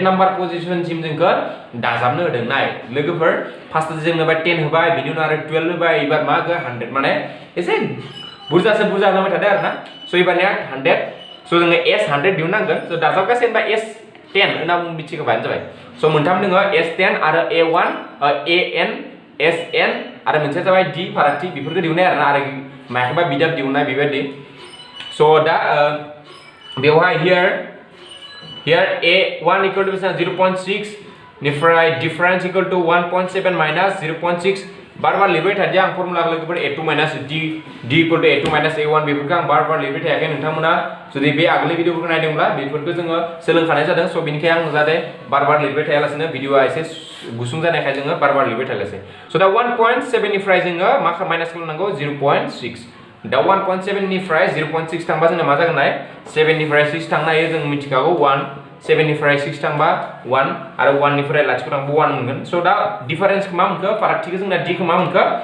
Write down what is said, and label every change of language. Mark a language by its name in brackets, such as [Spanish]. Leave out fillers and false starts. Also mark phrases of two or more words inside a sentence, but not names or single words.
[Bodo] नाम्बार पजिशनसिम जोंखौ दाजाबनो होदों नाय लोगोफोर फार्स्ट जोंनो 10 होबाय बिनि उनाव आरो 12 होबाय एबार मा 100 माने एसे बुरजा होबाय थादों आरोना स' एबारनिया 100 So जोङो S100 दिहुननांगोन so दाजाबगासे होनबा S10 होनना मिथिखाबानो जाबाय so मोनथाम दङ S10 आरो A1 AN SN आरो मोनसेया जाबाय D फारागथि बेफोरखौ दिहुननाय आरोना आरो मायाखौबा बिदाब दिहुननाय बेबायदि so दा बेवहाय [English] here A1 equal to 0.6 निफ्राय difference equal to 1.7 minus 0.6 [Bodo] बार-बार लिरबाय थादिया आं फर्मुला लोगोफोर [English] A2 minus D equal to A2 minus A1 [Bodo] बेफोरखौ आं बार-बार लिरबाय थायाखै नोंथांमोना जुदि बे आगोलनि भिडिअफोरखौ नायदोंब्ला बेफोरखौ जोङो सोलोंखानाय जादों स' बेनिखायनो आं जाहाथे बार-बार लिरबाय थायालासेनो भिडिअआ एसे गुसुं जानायखाय जोङो बार-बार लिरबाय थायालासे स' दा 1.7 निफ्राय जोङो मा माइनास खालामनांगौ 0.6 दा 1.7 निफ्राय 0.6 थांबा जोंना मा जागोन 7 निफ्राय 6 थांनो हायो जों मिथिखागौ 1 7 निफ्राय 6 थांबा 1 आरो 1 निफ्राय लाथिख' थांबा 1 मोनगोन स' दा डिफारेन्सखौ मा मोनखो फारागथिखौ जोंना d खौ मा मोनखो